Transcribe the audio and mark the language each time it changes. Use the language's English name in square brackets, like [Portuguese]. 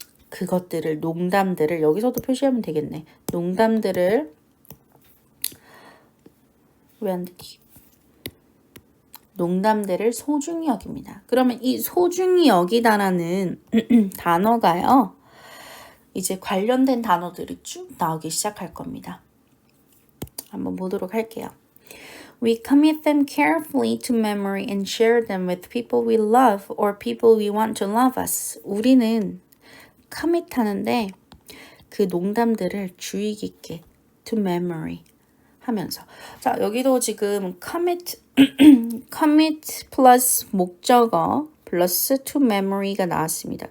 [Korean] 그것들을 농담들을 여기서도 표시하면 되겠네. 농담들을 왜 안 되지? 농담들을 소중히 여깁니다. 그러면 이 소중히 여기다라는 단어가요. 이제 관련된 단어들이 쭉 나오기 시작할 겁니다. 한번 보도록 할게요. [English] We commit them carefully to memory and share them with people we love or people we want to love us. [Korean] 우리는 commit 하는데 그 농담들을 주의 깊게 to memory 하면서 자 여기도 지금 commit commit 플러스 목적어 플러스 to memory가 나왔습니다.